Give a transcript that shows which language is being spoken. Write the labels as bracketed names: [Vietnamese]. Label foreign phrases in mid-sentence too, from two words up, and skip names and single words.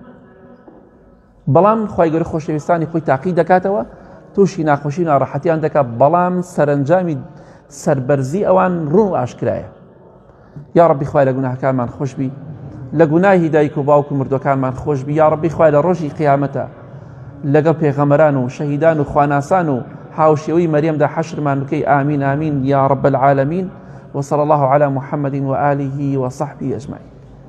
[Central Kurdish] بەڵام خوای گەورە خۆشەویستانی خۆی تاقی دەکاتەوە تووشی ناخۆشی و ناڕەحەتیان دەکات بەڵام سەرنجامی سەربەرزی ئەوان ڕوون و ئاشکرایە یا ڕەبی خوای لە گوناهەکانمان خۆش بی لە گوناهی دایک و باوک و مردوەکانمان خۆش بی یا ڕەبی خوای لە ڕۆژی قیامەتە لەگەڵ پێغەمبەران و شەهیدان و خواناسان و هاوشێوەی مەریەمدا حەشرمان بکەی ئامین ئامین [Arabic] یا رب العالمین وصلى الله على محمد وآله وصحبه أجمعين.